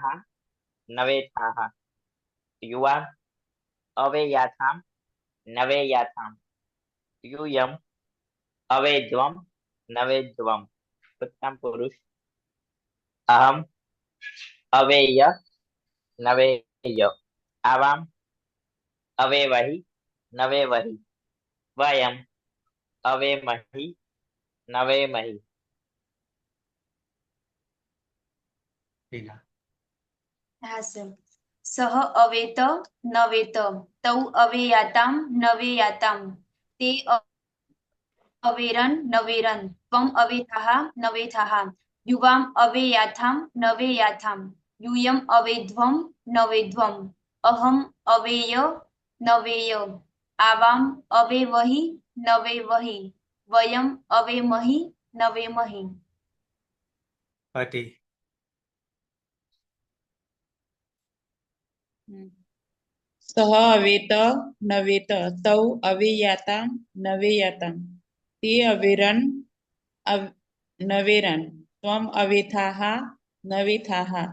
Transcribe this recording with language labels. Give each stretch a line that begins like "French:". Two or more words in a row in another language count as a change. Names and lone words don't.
Sanskrit: नवेथाः युवा अवेयाथाम नवेयाथाम यूयम अवेद्वम नवेद्वम उत्तम पुरुष अहम अवेय नवेय आवाम अवेवहि नवेवहि वयम अवेमहि नवेमहि लीला હા સર सह अवेत नवेत तौ अवेयाताम नवेयाताम ते अवेरन नवेरन त्वम् अवेथाः नवेथाः युवाम् अवेयाथाम् नवेयाथाम् यूयम अवेध्वम नवेध्वम अहम अवेय नवेय आवाम अवेवहि नवेवहि वयम अवेमहि नवेमहि पति सह अवेत नवेत तौ अवेयाताम नवेयाताम ते अवेरन नवेरन त्वम अवेथाः नवेथाः